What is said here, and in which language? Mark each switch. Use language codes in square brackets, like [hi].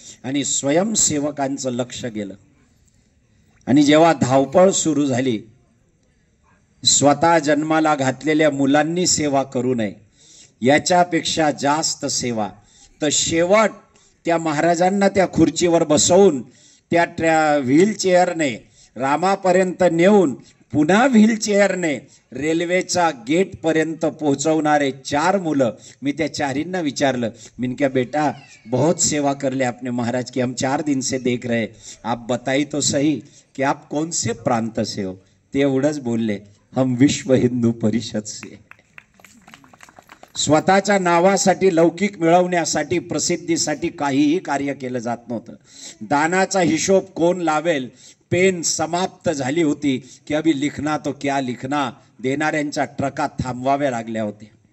[mr] आणि स्वयंसेवकांचं लक्ष गेलं. आणि जेव्हा धावपळ सुरू झाली, स्वतः जन्माला घातलेल्या मुलांनी सेवा करू नये याच्यापेक्षा जास्त सेवा. तर शेवट त्या महाराजांना त्या खुर्चीवर बसवून त्या व्हीलचेअरने रामापर्यंत नेऊन पुन्हा व्हीलचेअरने रेल्वेचा गेटपर्यंत पोहोचवणारे 4 मुलं. मी त्या 4ींना विचारलं, [hi] मैंने क्या बेटा बहुत सेवा कर ले आपने महाराज की, हम 4 दिन से देख रहे, आप बताइए तो सही कि आप कौन से प्रांत से हो. [mr] ते एवढंच बोलले, [hi] हम विश्व हिंदू परिषद से. [mr] स्वतःच्या नावासाठी, लौकिक मिळवण्यासाठी, प्रसिद्धीसाठी काहीही कार्य केलं जात नव्हतं. दानाचा हिशोब कोण लावेल, पेन समाप्त झाली होती की [hi] अभी लिखना तो क्या लिखना, [mr] देणाऱ्यांच्या ट्रकात थांबवाव्या लागल्या होत्या.